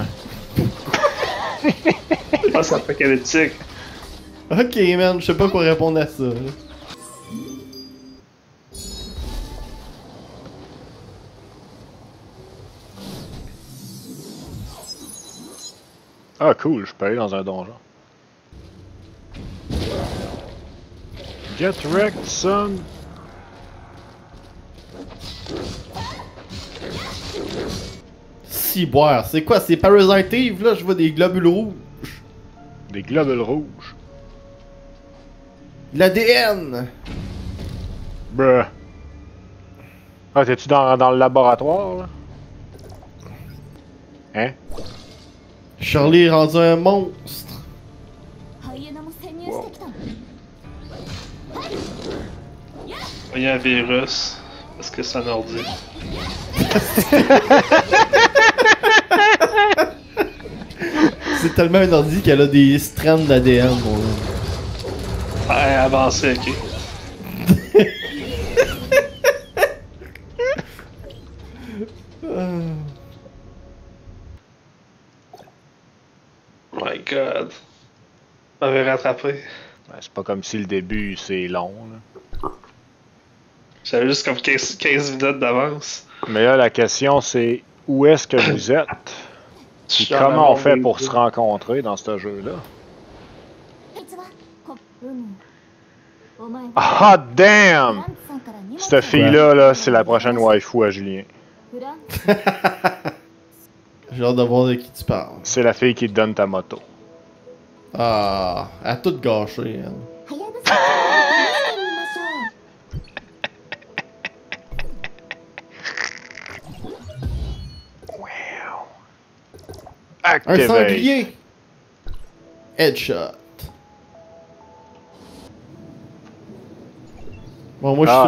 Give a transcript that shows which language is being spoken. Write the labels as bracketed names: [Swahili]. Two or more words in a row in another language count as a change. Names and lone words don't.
[French] Je pense que c'est apocalyptique. [English] Ok, man, [French] je sais pas quoi répondre à ça. là. Ah, cool, je peux aller dans un donjon. [English] Get wrecked, son! [French] Ciboire, c'est quoi? C'est Parasite Eve, là? Je vois des globules rouges. Des globules rouges. L'ADN! Bruh. Ah, t'es-tu dans le laboratoire, là? Hein? Charlie est rendu un monstre. [Japanese] ハイエナも潜入してきたの。 [French] Il y a un virus. Parce que c'est un ordi. C'est tellement un ordi qu'elle a des strands d'ADN, mon gars. Ouais, avancé, ok. [English] My god. [French] On m'avait rattrapé. Ben, c'est pas comme si le début, c'est long, là. J'avais juste comme 15 minutes d'avance. Mais là, la question, c'est où est-ce que vous êtes? Je Puis suis en comment on amont fait des pour deux. se rencontrer dans ce jeu-là? [Japanese] あいつはお前が [French] Ah, [Japanese] フ [French] damn! [Japanese] ランツさんから荷物 [French] Cette fille-là, là, c'est la prochaine waifu à Julien. フランツ J'ai hâte de voir de qui tu parles. C'est la fille qui te donne ta moto. Ah, elle a tout gâché, elle. [Japanese] はやぶさから試してみましょう [French] Un Activate! sanglier! Headshot. Bon, moi, je suis